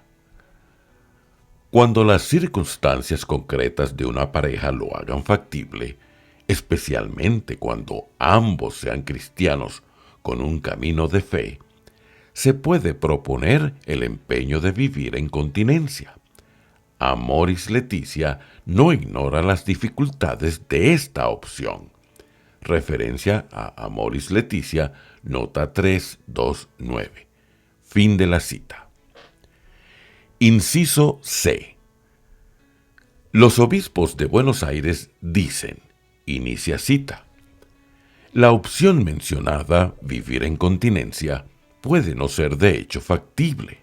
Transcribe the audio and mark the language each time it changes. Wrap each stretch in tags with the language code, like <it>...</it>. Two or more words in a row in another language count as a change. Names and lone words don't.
<es>Cuando las circunstancias concretas de una pareja lo hagan factible, especialmente cuando ambos sean cristianos con un camino de fe, se puede proponer el empeño de vivir en continencia. Amoris Laetitia no ignora las dificultades de esta opción. Referencia a Amoris Laetitia, nota 329. Fin de la cita. Inciso C. Los obispos de Buenos Aires dicen, inicia cita, la opción mencionada, vivir en continencia, puede no ser de hecho factible.</es>